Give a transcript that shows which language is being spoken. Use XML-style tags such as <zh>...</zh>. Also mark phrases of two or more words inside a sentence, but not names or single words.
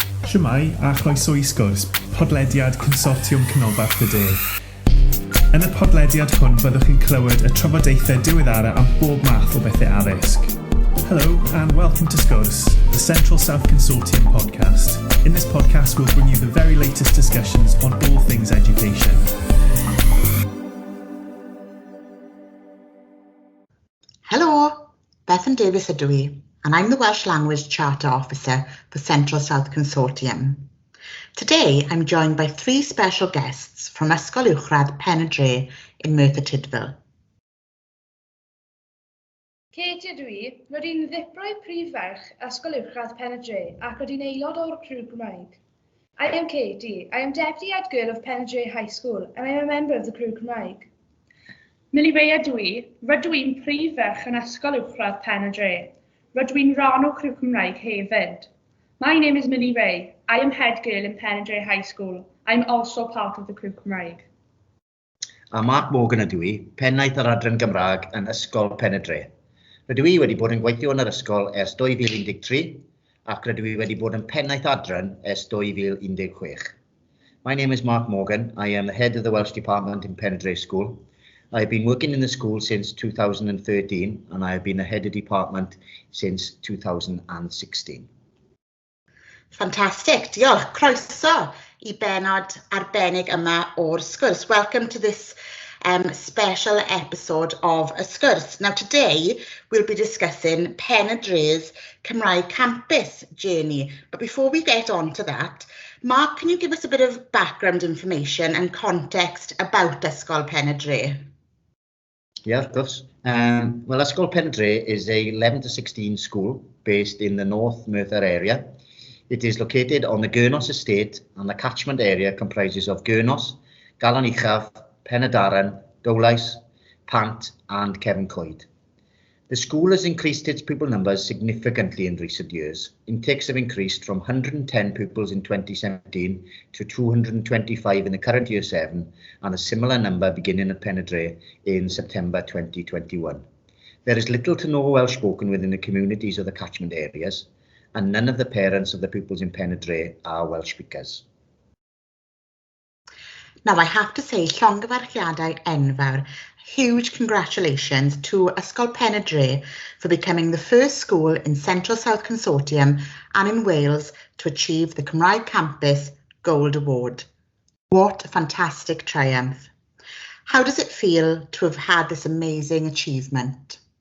<cy>Shwmae a chroeso i Sgwrs, Podlediad Consortiwm Canolbarth y De. Yn y podlediad hwn byddwch chi'n clywed y trafodaethau diweddara am bob math o bethau addysg.</cy> <en>Hello and welcome to Sgwrs, the Central South Consortium podcast. In this podcast we'll bring you the very latest discussions on all things education. Hello,</en> <cy>Bethan Davies ydw I,</cy> <en>and I'm the Welsh Language Charter Officer for Central South Consortium. Today, I'm joined by three special guests from Ysgol Pen y Dre in Merthyr Tydfil.</en> <cy>Katie ydw I, rydym ddibrau prif ferch Ysgol Pen y Dre ac rydym aelod o'r crw Cymraeg.</cy> <en>I am Katie. I am Deputy Head Girl of Pen y Dre High School and I am a member of the crew Cymraeg.</en> <cy>Millie Ray ydw I, rydw i'n prif ferch yn Ysgol Uwchradd Pen y Dre. Rydw i'n rhan o Crw Cymraeg hefyd.</cy> <en>My name is Millie Ray. I am head girl in Pen y Dre High School. I'm also part of the Crw Cymraeg.</en> <cy>A Mark Morgan ydw I, pennaeth yr adran Gymraeg yn Ysgol Pen y Dre. Rydw i wedi bod yn gweithio yn yr ysgol ers 2013 ac rydw i wedi bod yn pennaeth adran ers 2016.</cy> <en>My name is Mark Morgan. I am the head of the Welsh department in Pen y Dre School. I have been working in the school since 2013 and I have been a head of department since 2016. Fantastic,</en> <cy>diolch. Croeso I benod arbennig yma o'r Sgwrs.</cy> <en>Welcome to this special episode of Sgwrs. Now today we'll be discussing Pen y Dre's Cymraeg Campus journey. But before we get on to that, Mark, can you give us a bit of background information and context about Ysgol Pen y Dre? Yeah, of course. Well, Ysgol Pen y Dre is a 11 to 16 school based in the North Merthyr area. It is located on the Gyrnos estate and the catchment area comprises of Gyrnos, Galan Uchaf, Pen y Daran, Dowlais, Pant and Cefn Coed. The school has increased its pupil numbers significantly in recent years. Intakes have increased from 110 pupils in 2017 to 225 in the current year 7 and a similar number beginning at Pen y Dre in September 2021. There is little to no Welsh spoken within the communities of the catchment areas and none of the parents of the pupils in Pen y Dre are Welsh speakers. Now I have to say,</en> <cy>llongyfarchiadau enfawr.</cy> <en>Huge congratulations to Ysgol Pen y Dre for becoming the first school in Central South Consortium and in Wales to achieve the Cymraeg Campus Gold Award. What a fantastic triumph. How does it feel to have had this amazing achievement?</en>